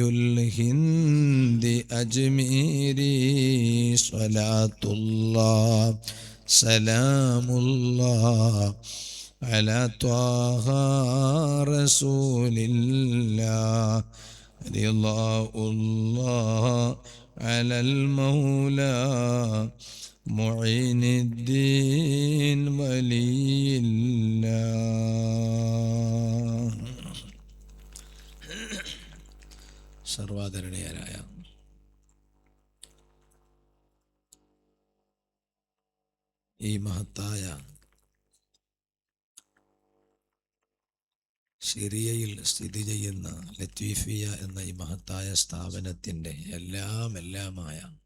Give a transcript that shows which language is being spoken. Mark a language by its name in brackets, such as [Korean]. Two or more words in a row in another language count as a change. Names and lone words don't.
[Arabic] الهند أجميري صلاة الله سلام الله على طه رسول الله رضا الله على المولى معين الدين ولي الله. [Malayalam] സർവാദരണീയരായ ഈ മഹത്തായ സിറിയയിൽ സ്ഥിതി ചെയ്യുന്ന ലത്തീഫിയ എന്ന ഈ മഹത്തായ സ്ഥാപനത്തിൻ്റെ എല്ലാമായ